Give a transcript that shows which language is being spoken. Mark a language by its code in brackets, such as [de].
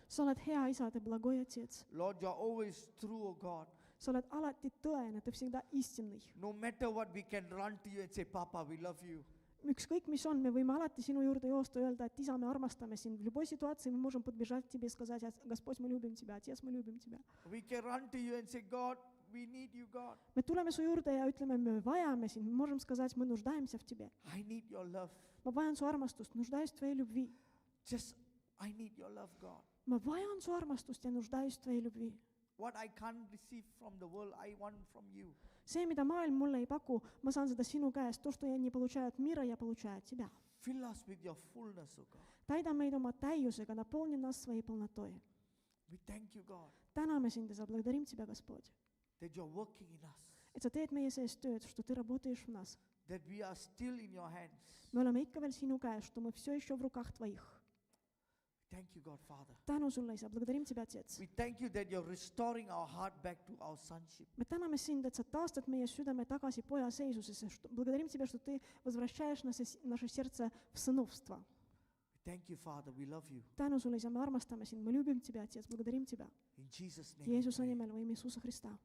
[et] Sa oled hea isa, [ru] ты благой отец. [en] Lord, you are always true, oh God. [et] Sa oled alati tõene, [ru] ты всегда истинный. [en] No matter what, we can run to you and say, Papa, we love you. [et] Ükskõik, mis on, me võime alati sinu juurde joosta ja öelda, et isa, me armastame sind. [ru] В любой ситуации мы можем подбежать к тебе и сказать, Господь, мы любим тебя, Отец, мы любим тебя. [en] We can run to you and say, God, we need you, God. [et] Me tuleme su juurde ja ütleme, me vajame sind. [ru] Мы можем сказать, мы нуждаемся в тебе. [en] I need your love. [et] Ma vajan su armastust, [ru] нуждаюсь в твоей любви. [en] Just, I need your love, God. [et] Ma vajan su armastust ja [ru] нуждаюсь в твоей любви. [en] What I can't receive from the world, I want from you. [et] See, mida maailm mulle ei paku, ma saan seda sinu käest. [ru] То, что я не получаю от мира, я получаю от тебя. [en] Fill us with your fullness, oh God. [et] Täida meid oma täiusega, [ru] наполни нас своей полнотой. [en] We thank you, God, [et] Täname sind ja [ru] благодарим тебя, Господь. [en] that you're working in us, [et] Et sa teed meie sees tööd, [ru] что ты работаешь в нас. [en] that we are still in your hands. [et] Me oleme ikka veel sinu käes, [ru] что мы все еще в руках твоих. [en] Thank you, God, Father. [et] Tänu sulle, isa, [ru] благодарим тебя, Отец. [en] We thank you that you're restoring our heart back to our sonship. [et] Me täname sind, et sa taastad meie südame tagasi poja seisusesse. [ru] Благодарим тебя, что ты возвращаешь наше сердце в сыновство. [en] Thank you, Father. We love you. [et] Tänu sulle, isa, me armastame sind. Me [ru] любим тебя, Отец, благодарим тебя. [en] In Jesus' name. [et] Jeesuse nimel või [ru] Иисуса Христа.